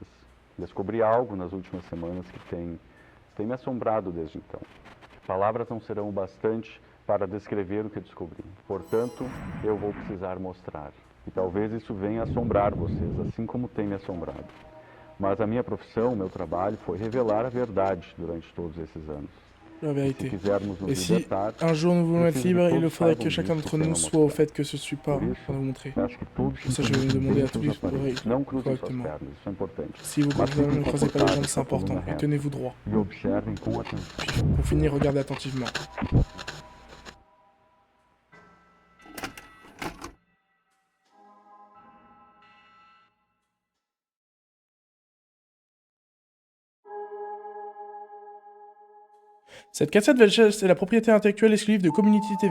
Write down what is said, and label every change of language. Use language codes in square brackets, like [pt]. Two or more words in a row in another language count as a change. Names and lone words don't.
[pt] Descobri algo nas últimas semanas que tem me assombrado desde então. Palavras não serão o bastante para descrever o que descobri. Portanto, eu vou precisar mostrar. E talvez isso venha assombrar vocês, assim como tem me assombrado. Mas a minha profissão, o meu trabalho, foi revelar a verdade durante todos esses anos. [fr] La [pt] E se [fr] vérité. [pt] quisermos nos [fr] Et si [pt] libertar, [fr] un jour nous voulons être [pt] preciso que [fr] libres, il [pt] todos [fr] faudrait [pt] saibam [fr] que chacun [pt] disso [fr] d'entre [pt] sem [fr] nous [pt] eu [fr] soit au [pt] mostrar. [fr] fait que ce suis pas, [pt] Por isso, [fr] pour vous montrer. [pt] eu acho que todos [fr] Pour ça, je vais [pt] simplesmente [fr] demander à [pt] deem [fr] tous [pt] seus [fr] les [pt] aparelhos. Não cruzem suas [fr] correctement. [pt] pernas, isso é importante. [fr] Si vous [pt] Mas [fr] ne [pt] fiquem [fr] croisez pas les jambes, [pt] confortáveis [fr] c'est [pt] com a coluna [fr] important. Et [pt] reta [fr] tenez-vous droit. [pt] e observem com atenção. [fr] Puis, pour finir, regardez attentivement. Cette cassette VHS est la propriété intellectuelle exclusive de Community TV.